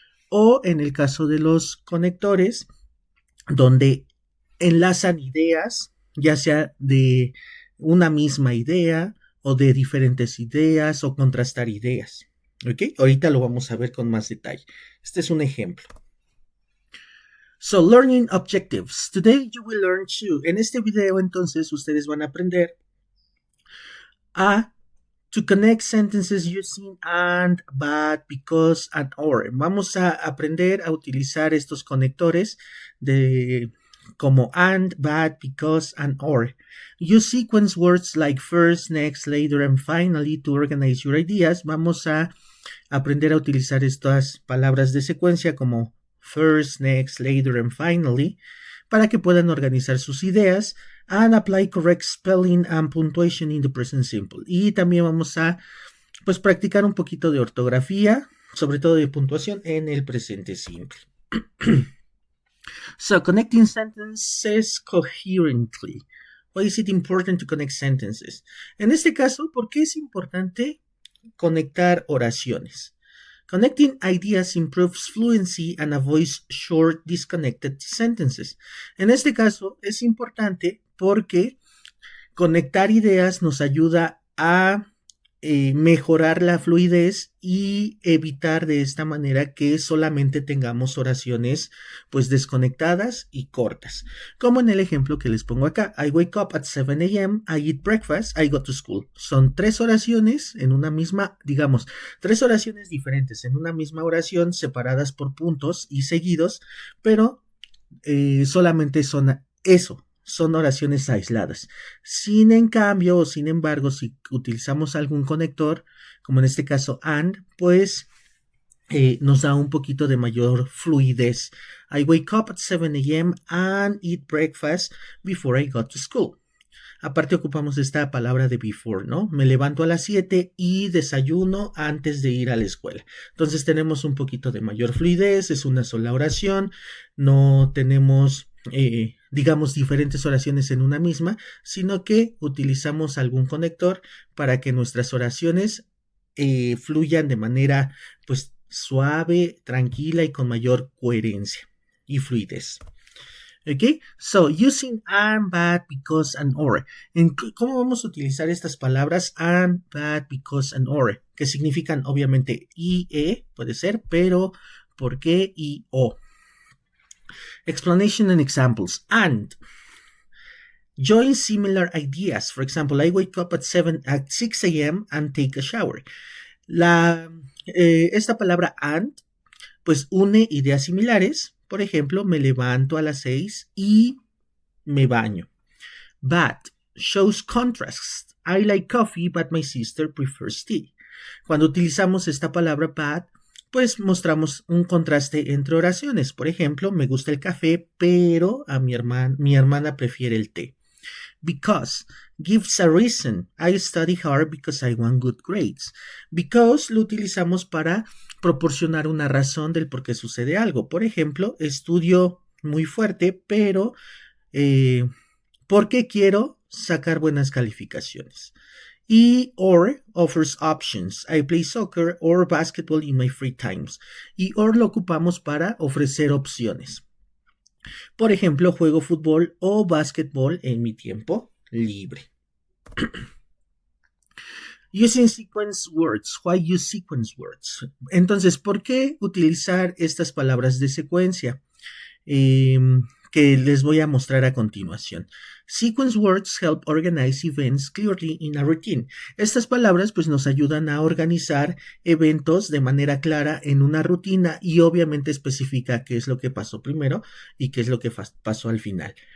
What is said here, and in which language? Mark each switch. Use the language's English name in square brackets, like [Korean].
[Spanish] O en el caso de los conectores, donde enlazan ideas, ya sea de una misma idea o de diferentes ideas o contrastar ideas. ¿Ok? Ahorita lo vamos a ver con más detalle. Este es un ejemplo. [English] So, learning objectives. Today you will learn to. [Spanish] En este video, entonces, ustedes van a aprender [English] to connect sentences using and, but, because, and, or. [Spanish] Vamos a aprender a utilizar estos conectores como and, but, because, and, or. [English] Use sequence words like first, next, later, and finally to organize your ideas. [Spanish] Vamos a aprender a utilizar estas palabras de secuencia como first, next, later, and finally, para que puedan organizar sus ideas, [English] and apply correct spelling and punctuation in the present simple. [Spanish] Y también vamos a practicar un poquito de ortografía, sobre todo de puntuación, en el presente simple. [English] So, connecting sentences coherently. Why is it important to connect sentences? [Spanish] En este caso, ¿por qué es importante conectar oraciones? [English] Connecting ideas improves fluency and avoids short, disconnected sentences. [Spanish] En este caso es importante porque conectar ideas nos ayuda a mejorar la fluidez y evitar de esta manera que solamente tengamos oraciones desconectadas y cortas. Como en el ejemplo que les pongo acá. [English] I wake up at 7 a.m., I eat breakfast, I go to school. [Spanish] Son 3 oraciones en una misma, digamos, 3 oraciones diferentes en una misma oración separadas por puntos y seguidos, pero solamente son eso. Son oraciones aisladas. Sin embargo, si utilizamos algún conector, como en este caso and, nos da un poquito de mayor fluidez. [English] I wake up at 7 a.m. and eat breakfast before I go to school. [Spanish] Aparte ocupamos esta palabra de before, ¿no? Me levanto a las 7 y desayuno antes de ir a la escuela. Entonces tenemos un poquito de mayor fluidez, es una sola oración, no tenemos digamos, diferentes oraciones en una misma, sino que utilizamos algún conector para que nuestras oraciones fluyan de manera, suave, tranquila y con mayor coherencia y fluidez. [English] Okay, so using and, but, because, and, or. [Spanish] ¿Cómo vamos a utilizar estas palabras and, but, because, and, or? Que significan, obviamente, y, puede ser, pero, por qué y o. [English] Explanation and examples. And join similar ideas. For example, I wake up at 6 a.m. and take a shower. [Spanish] Esta palabra and, pues une ideas similares. Por ejemplo, me levanto a las 6 y me baño. [English] But shows contrasts. I like coffee, but my sister prefers tea. [Spanish] Cuando utilizamos esta palabra but, pues mostramos un contraste entre oraciones. Por ejemplo, me gusta el café, pero a mi hermana prefiere el té. [English] Because gives a reason. I study hard because I want good grades. [Spanish] Because lo utilizamos para proporcionar una razón del por qué sucede algo. Por ejemplo, estudio muy fuerte, pero porque quiero sacar buenas calificaciones. [English] Y or offers options. I play soccer or basketball in my free times. [Spanish] Y or lo ocupamos para ofrecer opciones. Por ejemplo, juego fútbol o básquetbol en mi tiempo libre. [English] Using sequence words. Why use sequence words? [Spanish] Entonces, ¿por qué utilizar estas palabras de secuencia? Que les voy a mostrar a continuación. [English] Sequence words help organize events clearly in a routine. [Spanish] Estas palabras pues nos ayudan a organizar eventos de manera clara en una rutina y obviamente especifica qué es lo que pasó primero y qué es lo que pasó al final.